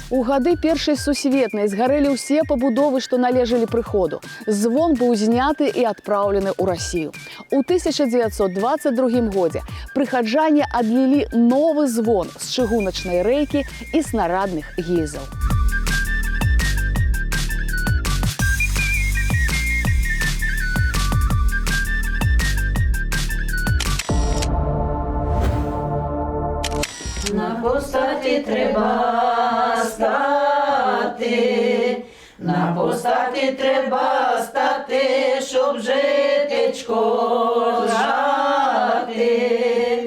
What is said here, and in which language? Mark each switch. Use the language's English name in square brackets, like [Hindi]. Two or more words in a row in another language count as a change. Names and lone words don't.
[Belarusian] У гады першай сусветнай згарэлі ўсе пабудовы, што належалі прыходу. Звон быў зняты і адпраўлены ў Расію. У 1922 годзе прыхаджане адлілі новы звон з чыгуначнай рэйкі і снарадных гільзаў. [Ukrainian] На постаті треба стати, на постаті треба стати, щоб житечко жати.